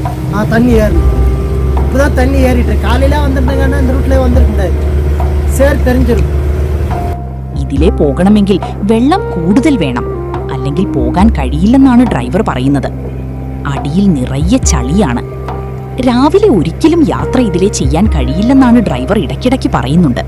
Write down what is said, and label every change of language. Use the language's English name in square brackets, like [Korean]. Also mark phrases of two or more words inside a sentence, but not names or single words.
[Tamil] தண்ணி ஏறணும். இப்போதான் தண்ணி ஏறிட்டு காலையில வந்திருந்தாங்கன்னா இந்த ரூட்ல வந்திருந்தாரு சேர் தெரிஞ்சிருக்கும். [Malayalam] ഇതിലെ പോകണമെങ്കിൽ വെള്ളം കൂടുതൽ വേണം, അല്ലെങ്കിൽ പോകാൻ കഴിയില്ലെന്നാണ് ഡ്രൈവർ പറയുന്നത്. അടിയിൽ നിറയെ ചളിയാണ്. രാവിലെ ഒരിക്കലും യാത്ര ഇതിലെ ചെയ്യാൻ കഴിയില്ലെന്നാണ് ഡ്രൈവർ ഇടയ്ക്കിടയ്ക്ക് പറയുന്നുണ്ട്.